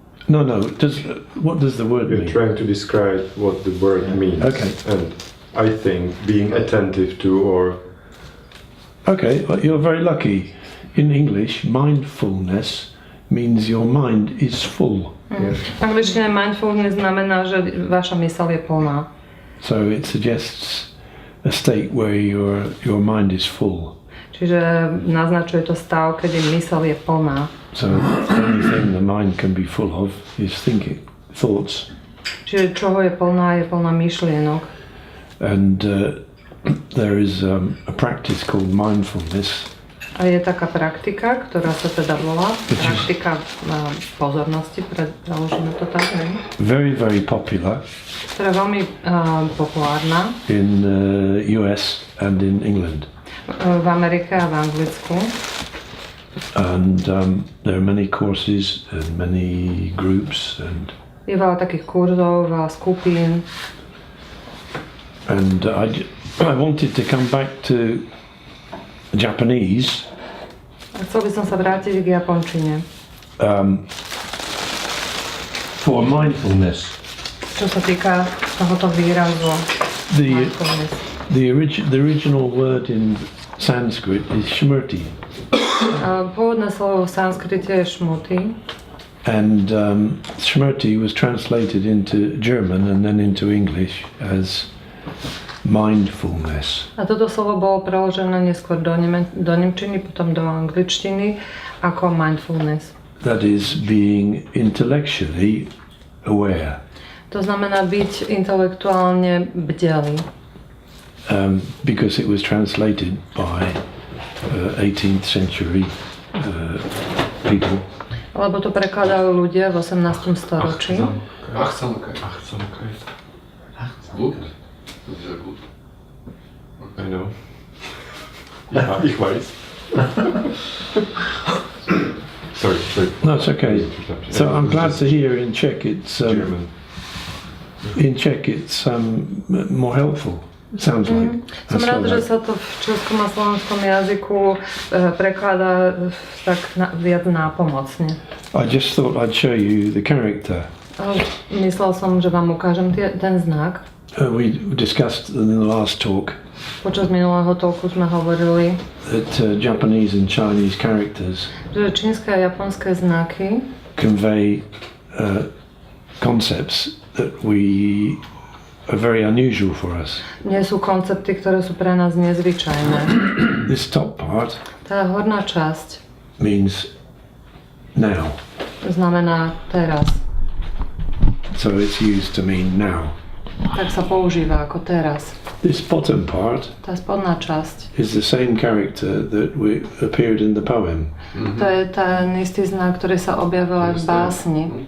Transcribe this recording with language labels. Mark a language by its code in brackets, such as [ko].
[en] No. What does the word You're mean? trying to describe what the word means. Okay. And I think being attentive to or... Okay, well, you're very lucky. In English, mindfulness means your mind is full. [sk] V angličtine mindfulness znamená, že vaša myseľ je plná. [en] So it suggests a state where your mind is full. [sk] Čiže naznačuje to stav, keď myseľ je plná. [en] So the only thing the mind can be full of is thinking, thoughts. [sk] Čiže čoho je plná myšlienok. [en] And there is a practice called mindfulness. [sk] A je taká praktika, ktorá sa teda volá praktika pozornosti, preložíme to tak, ne? [en] Very, very popular. [sk] Ktorá je veľmi populárna. [en] In US and in England. [sk] V Amerike a v Anglicku. [en] And there are many courses and many groups and. [sk] Je veľa takých kurzov, veľa skupín. [en] And I wanted to come back to Japanese. [sk] A chcel by som sa vrátiť k japončine. [en] For mindfulness. [sk] Čo sa týka tohoto výrazu mindfulness. [en] The original word in Sanskrit is smrti. [sk] Pôvodné slovo v sanskrite je šmuti. [en] And Shmurti was translated into German and then into English as mindfulness. [sk] A toto slovo bolo preložené neskôr do nemčiny, potom do angličtiny ako mindfulness. [en] That is being intellectually aware. [sk] To znamená byť intelektuálne bdelý. [en] Because it was translated by 18th century people. [sk] Lebo to prekladali ľudia v 18. storočí. [de] Achtsamkeit. Gut? Sehr gut. [en] I know. [de] Ja, ich weiß. [en] Sorry. No, it's okay. So I'm glad to hear in Czech it's German. in Czech it's more helpful. Sounds like. [sk] Som rád, že sa to v českom a slovenskom jazyku prekladá tak viac nápomocne. [en] I just thought I'd show you the character. [sk] Myslel som, že vám ukážem ten znak. [en] We discussed in the last talk [sk] Počas minulého talku sme hovorili, [en] that Japanese and Chinese characters [sk] že čínske a japonské znaky [en] convey concepts that are very unusual for us. [sk] nie sú koncepty, ktoré sú pre nás nezvyčajné. [en] This top part [sk] Tá horná časť [en] means now. [sk] znamená teraz. [en] So it's used to mean now. [sk] Tak sa používa ako teraz. [en] This bottom part [sk] Tá spodná časť, [en] is the same character that appeared in the poem. [sk] to je ten istý znak, ktorý sa objavil aj v básni.